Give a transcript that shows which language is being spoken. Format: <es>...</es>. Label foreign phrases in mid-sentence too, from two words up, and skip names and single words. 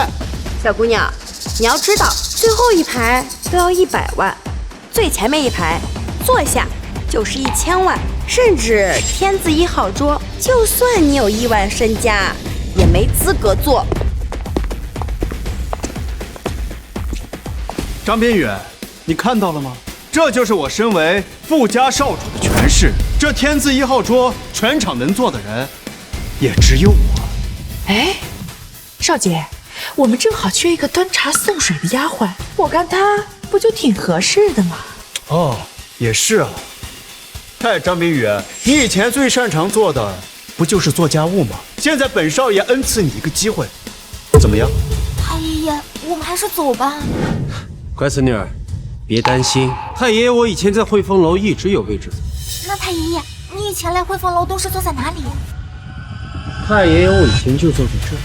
<zh>小姑娘，你要知道，最後一排都要100萬，最前面一排坐下就是1000萬，甚至天字1號桌，就算你有億萬身家，也沒資格坐。張邊遠，你看到了嗎？這就是我身為富家少主的權勢。這天字1號桌，全場能坐的人，也只有我。哎，少姐，我們正好缺一個端茶送水的丫鬟，我看她不就挺合適的嗎？哦，也是啊。嗨，張冰雨，你以前最擅長做的不就是做家務嗎？現在本少爺恩賜你一個機會，怎麼樣？太爺爺，我們還是走吧。乖孫女兒，別擔心，太爺爺我以前在匯豐樓一直有位置。那太爺爺，你以前來匯豐樓都是坐在哪裡？太爺爺我以前就坐在這兒。</zh>